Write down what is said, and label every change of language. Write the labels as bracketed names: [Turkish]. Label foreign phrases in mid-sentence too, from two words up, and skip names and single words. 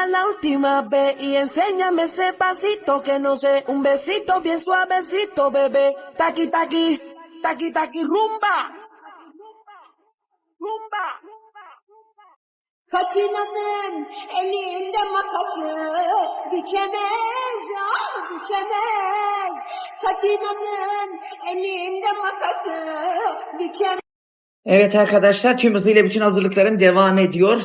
[Spanish] la última vez y enséñame ese pasito que no sé, un besito bien suavecito, bebé. Taqui taqui, taqui taqui rumba. Rumba. [Turkish] Katina'nın elinde makası biçemez, ah biçemez. Katina'nın elinde makası biçemez. Evet arkadaşlar, tüm hızıyla bütün hazırlıklarım devam ediyor.